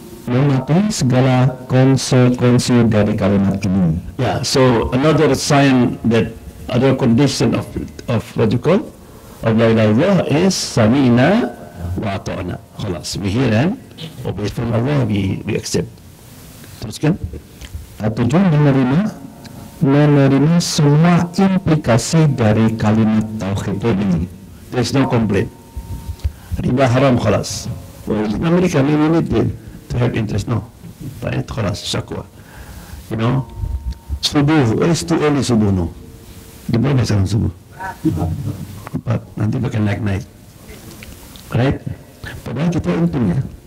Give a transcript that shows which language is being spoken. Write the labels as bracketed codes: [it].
[id] Mematuhi segala konsekuensi dari kalimat ini. [en] Yeah, so another sign that, other condition of what you call, of la ilaha illallah is sami'na wa ata'na. Khalas, we hear and obey from Allah, we accept. [id] Teruskan. Tujuan menerima semua implikasi dari kalimat tauhid ini. [en] There's no complaint. Riba haram, khalas. Well, in America, we need to have interest. No. Right? Khalas, syakwa. You know, subuh, it's too early subuh, no. [id] Di mana sekarang subuh? 4, nanti bakal naik-naik. Right? Padahal kita untungnya.